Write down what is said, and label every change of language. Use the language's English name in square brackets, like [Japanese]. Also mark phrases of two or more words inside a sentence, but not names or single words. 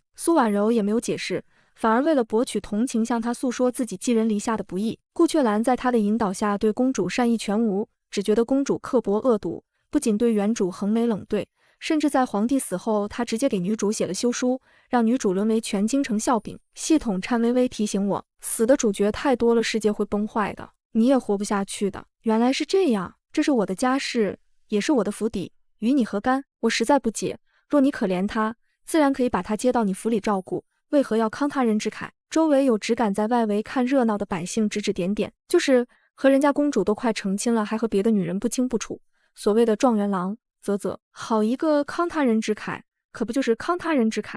[Chinese] 蘇婉柔也沒有解釋，反而為了博取同情，向他訴說自己寄人籬下的不易。顧雀蘭在他的引導下，對公主善意全無，只覺得公主刻薄惡毒，不僅對原主橫眉冷對，甚至在皇帝死後，他直接給女主寫了休書，讓女主淪為全京城笑柄。系統顫巍巍提醒我，死的主角太多了，世界會崩壞的，你也活不下去的。原來是這樣，這是我的家事，也是我的府邸，與你何干？我實在不解，若你可憐他，自然可以把他接到你府裡照顧，為何要慷他人之慨？周圍有只敢在外圍看熱鬧的百姓指指點點，就是和人家公主都快成親了，還和別的女人不清不楚，所謂的狀元郎，好一個慷他人之慨，可不就是慷他人之慨？